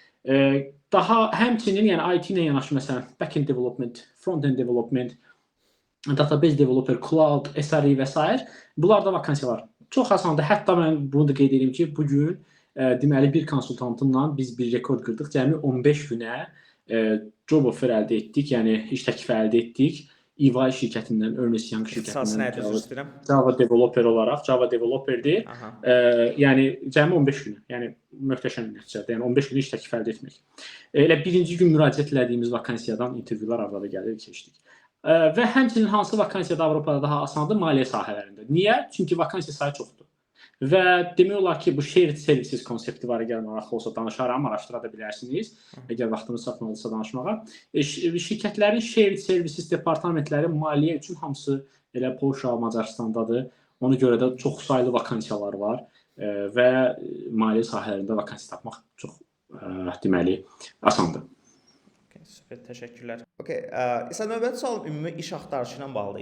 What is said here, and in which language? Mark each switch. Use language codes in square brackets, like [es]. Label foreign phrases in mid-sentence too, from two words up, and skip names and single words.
[az] Daha həmçinin, yəni IT ilə yanaşı, məsələn, [en] backend development, frontend development, database developer, [az] cloud, SRE və s. Bunlarda vakansiya var. Çox asandır. Hətta mən bunu da qeyd edeyim ki, bugün deməli bir konsultantımla biz bir rekord qırdıq. Cəmi 15 günə [en] job offer [az] əldə etdik, yəni iş təklifi əldə etdik. EY şirkətindən, Ernst Young şirkətindən Java developer olaraq, Java developerdir. Yəni cəmi 15 gün, yəni möhtəşəm bir nəticədir. Yəni 15 gün iş təklifi əldə etmək. Elə birinci gün müraciət etdiyimiz vakansiyadan intervyular arada gəlir, keçdik. Və həmçinin hansı vakansiyalar Avropada daha asandır? Maliyyə sahələrində. Niyə? Çünki vakansiya sayı çoxdur. Və demək olar ki, bu [en] shared services [az] konsepti var, əgər maraqlı olsa danışaram, araşdıra da bilərsiniz, əgər vaxtınız çatmalıdırsa danışmağa. Şirkətlərin [en] shared services [az] departamentləri maliyyə üçün hamısı elə Polşa, Macarıstandadır. Ona görə də çox saylı vakansiyalar var və maliyyə sahələrində vakansiya tapmaq çox deməli asandır. Super, təşəkkürlər. İsa növbəti sual ümumi iş axtarışı ilə bağlıdır.